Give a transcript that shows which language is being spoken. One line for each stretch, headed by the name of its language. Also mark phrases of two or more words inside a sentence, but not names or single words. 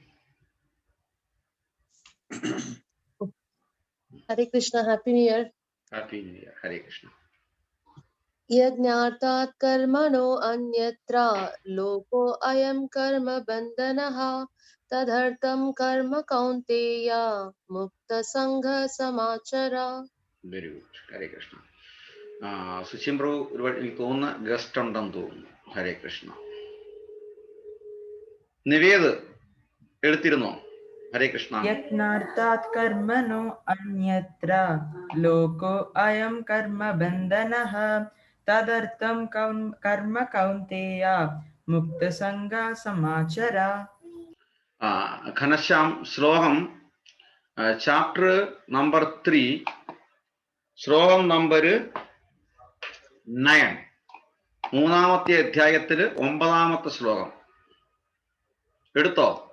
Sanskrit: Hare Krishna,
English: Happy New Year. Happy New Year.
Sanskrit: ഹരേ കൃഷ്ണ. यज्ञार्थात् कर्मणो अन्यत्र लोको अयं कर्म बन्धनः तदर्थं कर्म कौन्तेय मुक्तसंगसमाचर.
English: very good.
Sanskrit: ഹരേ കൃഷ്ണ.
Malayalam: സുശീം പ്രഭു ഒരുപാട് എനിക്ക് തോന്നുന്ന ഗസ്റ്റ് ഉണ്ടെന്ന് തോന്നുന്നു.
Sanskrit: ഹരേ കൃഷ്ണ.
Malayalam: നിവേദ് എടുത്തിരുന്നോ?
Sanskrit: ഹരേ കൃഷ്ണ. यज्ञार्थात् कर्मणो अन्यत्र लोको अयं कर्म बन्धनः तदर्थं कर्म कौन्तेय मुक्तसंगा समाचर.
Malayalam: ഘനശ്യാം ശ്ലോകം
English: chapter number 3
Malayalam: ശ്ലോകം നമ്പർ 9 മൂന്നാമത്തെ അധ്യായത്തില് 9ാമത്തെ ശ്ലോകം എടുത്തോ?